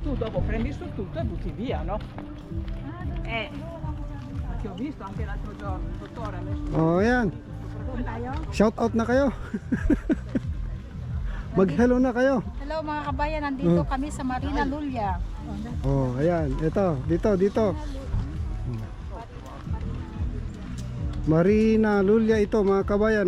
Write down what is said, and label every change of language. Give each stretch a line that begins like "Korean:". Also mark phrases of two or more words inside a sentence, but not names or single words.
Italian: dopo prendi su tutto e butti via, no? Che ho visto anche l'altro giorno, il dottore ha messo...
Filipino: Oh, yan.
English: Shout out
Filipino: na kayo. Mag-hello na kayo. Hello mga kabayan, nandito kami sa Marina Lulia. Oh, ayan. Ito, dito. Marina Lulia ito mga kabayan.